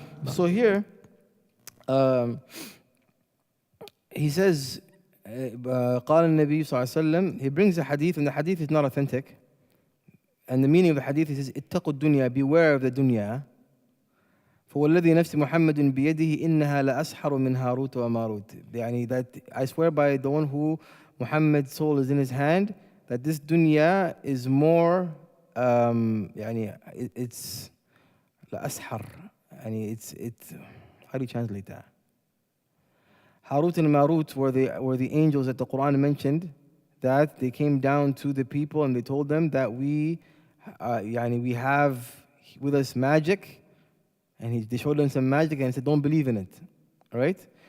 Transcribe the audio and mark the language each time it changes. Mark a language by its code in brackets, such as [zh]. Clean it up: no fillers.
[en] So here he says [ar] قال النبي صلى الله عليه وسلم, [en] he brings a hadith and the hadith is not authentic, and the meaning of the hadith is [ar] اتقوا الدنيا, [en] beware of the dunya. [ar] فوالذي نفس محمد بيده إنها لأسحر من هاروت وماروت. [en] يعني that I swear by the one who Muhammad's soul is in his hand, that this dunya is more يعني it's لأسحر, يعني it's how do you translate that? Harut and Marut were the angels that the Quran mentioned, that they came down to the people and they told them that we have with us magic, and they showed them some magic and said don't believe in it. All right?